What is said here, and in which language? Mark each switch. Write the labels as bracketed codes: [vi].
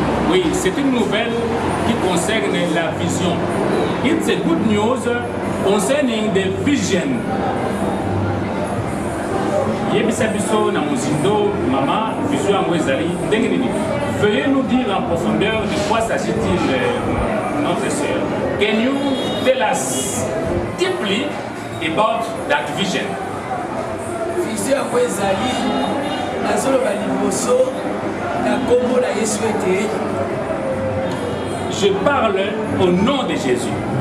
[fr] Oui, c'est une nouvelle qui concerne la vision. [en] It's a good news concerning the vision. [ln] Yebisa biso na muzindo, mama, vision yango ezali ndenge nini? [fr] Veuillez nous dire en profondeur de quoi s'agit-il, notre sœur. [en] Can you tell us deeply about that vision? [ln] Vision yango ezali azoloba liboso na kombo na Yesu ete. [fr] Je parle au nom de Jésus.